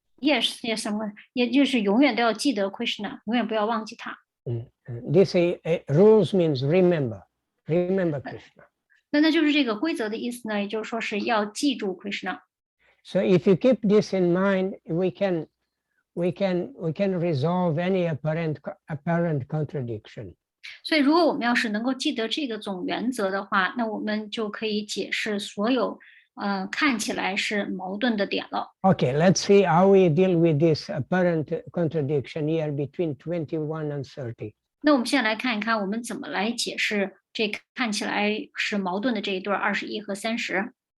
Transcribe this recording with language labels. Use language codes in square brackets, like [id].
[zh] Yes, 也就是永远都要记得 Krishna， 永远不要忘记他。 [en] This rules means remember Krishna. [zh] 那就是这个规则的意思呢，也就是说是要记住 Krishna。 [en] So if you keep this in mind, we can resolve any apparent contradiction. [zh] 所以如果我们要是能够记得这个总原则的话，那我们就可以解释所有看起来是矛盾的点了。 [en] Okay, let's see how we deal with this apparent contradiction here between 21 and 30. [zh] 那我们现在来看一看，我们怎么来解释这看起来是矛盾的这一对21和30。